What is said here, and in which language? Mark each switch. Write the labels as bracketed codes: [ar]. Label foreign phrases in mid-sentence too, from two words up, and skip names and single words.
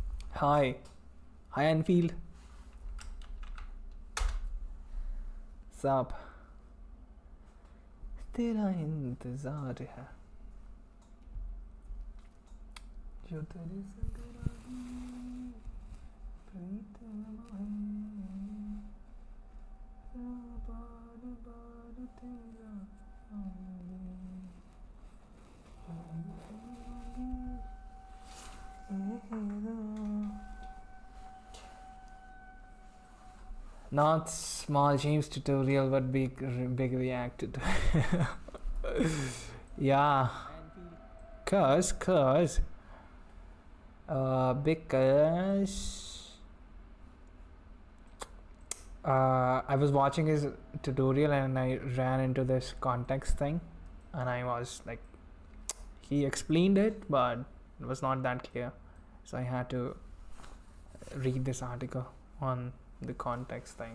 [en] Hi. Hi Anfield. Sup? [hi] तेरा इंतजार है जो तेरे संग प्रीत है बार बार तेरा [en] Not small James tutorial, but big Reactor. Yeah, because I was watching his tutorial and I ran into this context thing, and I was like, he explained it, but it was not that clear, so I had to read this article on the context thing.